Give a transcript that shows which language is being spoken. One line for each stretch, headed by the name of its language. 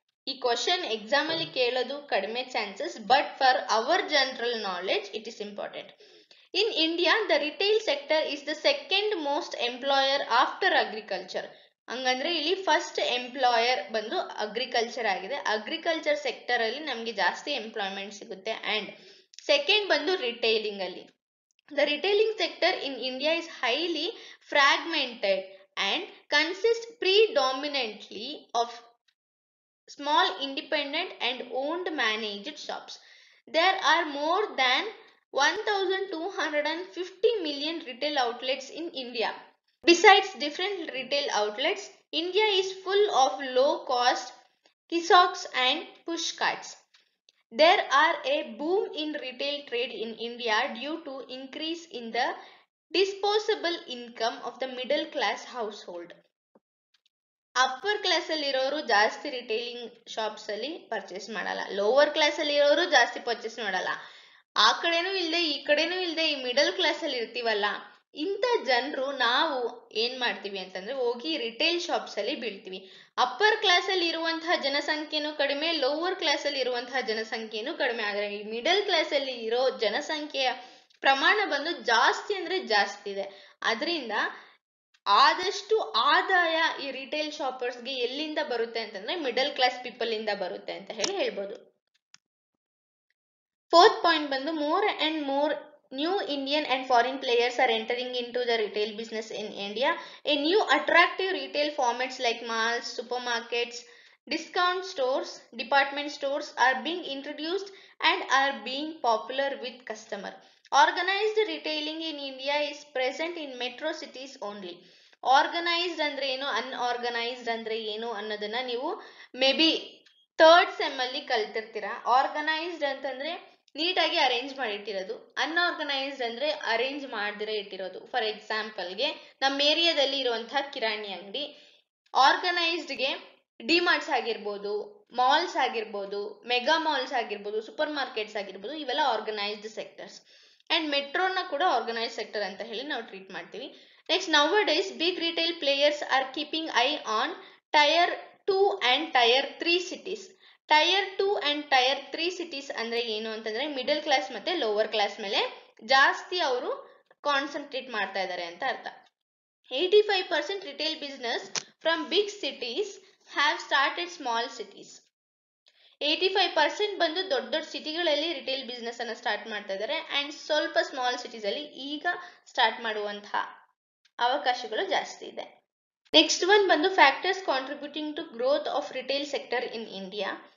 Kannada: ಈ question exam ಅಲ್ಲಿ ಕೇಳೋದು ಕಡಿಮೆ chances,
English: But for our general knowledge it is important. In India the retail sector is the second most employer after agriculture.
Kannada: ಹಂಗಂದ್ರೆ ಇಲ್ಲಿ first employer ಬಂದು agriculture ಆಗಿದೆ. Agriculture sector ಅಲ್ಲಿ ನಮ್ಗೆ ಜಾಸ್ತಿ ಎಂಪ್ಲಾಯ್ಮೆಂಟ್ ಸಿಗುತ್ತೆ. ಅಂಡ್ ಸೆಕೆಂಡ್ ಬಂದು ರಿಟೈಲಿಂಗ್ ಅಲ್ಲಿ.
English: The retailing sector in India is highly fragmented and consists predominantly of small independent and owned managed shops. There are more than 1,250 million retail outlets in India. Besides different retail outlets, India is full of low-cost kiosks and push carts. There are a boom in retail trade in India due to increase in the disposable income of the middle class household.
Kannada: Upper class ಅಲ್ಲಿ ಇರೋರು ಜಾಸ್ತಿ retailing shops ಅಲ್ಲಿ purchase ಮಾಡಲ್ಲ, lower class ಅಲ್ಲಿ ಇರೋರು ಜಾಸ್ತಿ purchase ಮಾಡಲ್ಲ, ಆ ಕಡೆನೂ ಇಲ್ಲದೆ ಈ ಕಡೆನೂ ಇಲ್ಲದೆ ಈ ಮಿಡಲ್ ಕ್ಲಾಸ್ ಅಲ್ಲಿ ಇರ್ತೀವಲ್ಲ, ಇಂಥ ಜನರು ನಾವು ಏನ್ ಮಾಡ್ತೀವಿ ಅಂತಂದ್ರೆ ಹೋಗಿ ರಿಟೇಲ್ ಶಾಪ್ಸ್ ಅಲ್ಲಿ ಬೀಳ್ತೀವಿ. ಅಪ್ಪರ್ ಕ್ಲಾಸ್ ಅಲ್ಲಿ ಇರುವಂತಹ ಜನಸಂಖ್ಯೆನೂ ಕಡಿಮೆ, ಲೋವರ್ ಕ್ಲಾಸ್ ಅಲ್ಲಿ ಇರುವಂತಹ ಜನಸಂಖ್ಯೆನೂ ಕಡಿಮೆ. ಆದ್ರೆ ಈ ಮಿಡಲ್ ಕ್ಲಾಸ್ ಅಲ್ಲಿ ಇರೋ ಜನಸಂಖ್ಯೆಯ ಪ್ರಮಾಣ ಬಂದು ಜಾಸ್ತಿ ಅಂದ್ರೆ ಜಾಸ್ತಿ ಇದೆ. ಅದರಿಂದ ಆದಷ್ಟು ಆದಾಯ ಈ ರಿಟೇಲ್ ಶಾಪರ್ಸ್ಗೆ ಎಲ್ಲಿಂದ ಬರುತ್ತೆ ಅಂತಂದ್ರೆ ಮಿಡಲ್ ಕ್ಲಾಸ್ ಪೀಪಲ್ ಇಂದ ಬರುತ್ತೆ ಅಂತ ಹೇಳಿ ಹೇಳ್ಬೋದು.
English: Fourth point ಬಂದು more and more new Indian and foreign players are entering into the retail business in India. A new attractive retail formats like malls, supermarkets, discount stores, department stores are being introduced and are being popular with customer. Organized retailing in India is present in metro cities only.
Kannada: Organised ಅಂದ್ರೆ ಏನು, unorganised ಅಂದ್ರೆ ಏನು ಅನ್ನೋದನ್ನ ನೀವು may be third sem ಅಲ್ಲಿ ಕಲ್ತಿರ್ತೀರಾ. Organised ಅಂತಂದ್ರೆ ನೀಟಾಗಿ arrange ಮಾಡಿಟ್ಟಿರೋದು, unorganised ಅಂದ್ರೆ ಅರೇಂಜ್ ಮಾಡದಿರೋ ಇಟ್ಟಿರೋದು. ಫಾರ್ ಎಕ್ಸಾಂಪಲ್ಗೆ ನಮ್ಮ ಏರಿಯಾದಲ್ಲಿ ಇರುವಂತಹ ಕಿರಾಣಿ ಅಂಗಡಿ, ಆರ್ಗನೈಸ್ಡ್ಗೆ ಡಿಮಾರ್ಟ್ಸ್ ಆಗಿರ್ಬೋದು, ಮಾಲ್ಸ್ ಆಗಿರ್ಬೋದು, ಮೆಗಾ ಮಾಲ್ಸ್ ಆಗಿರ್ಬೋದು, ಸೂಪರ್ ಮಾರ್ಕೆಟ್ಸ್ ಆಗಿರ್ಬೋದು, ಇವೆಲ್ಲ ಆರ್ಗನೈಸ್ಡ್ ಸೆಕ್ಟರ್ಸ್. ಅಂಡ್ ಮೆಟ್ರೋನ ಕೂಡ ಆರ್ಗನೈಸ್ಡ್ ಸೆಕ್ಟರ್ ಅಂತ ಹೇಳಿ ನಾವು ಟ್ರೀಟ್ ಮಾಡ್ತೀವಿ.
English: Next, nowadays big retail players are keeping eye on tier 2 and tier 3 cities.
Kannada: Tier 2 and tier 3 cities ಅಂದ್ರೆ ಏನು ಅಂತಂದ್ರೆ ಮಿಡಲ್ ಕ್ಲಾಸ್ ಮತ್ತೆ ಲೋವರ್ ಕ್ಲಾಸ್ ಮೇಲೆ ಜಾಸ್ತಿ ಅವರು ಕಾನ್ಸಂಟ್ರೇಟ್ ಮಾಡ್ತಾ ಇದ್ದಾರೆ ಅಂತ ಅರ್ಥ.
English: 85% retail business from big cities have started small cities.
Kannada: 85% ಬಂದು ದೊಡ್ಡ ದೊಡ್ಡ ಸಿಟಿಗಳಲ್ಲಿ ರಿಟೇಲ್ ಬಿಸ್ನೆಸ್ ಅನ್ನ ಸ್ಟಾರ್ಟ್ ಮಾಡ್ತಾ ಇದ್ದಾರೆ ಅಂಡ್ ಸ್ವಲ್ಪ ಸ್ಮಾಲ್ ಸಿಟೀಸ್ ಅಲ್ಲಿ ಈಗ ಸ್ಟಾರ್ಟ್ ಮಾಡುವಂತಹ ಅವಕಾಶಗಳು ಜಾಸ್ತಿ ಇದೆ.
English: Next one ಬಂದು factors contributing to growth of retail sector in India.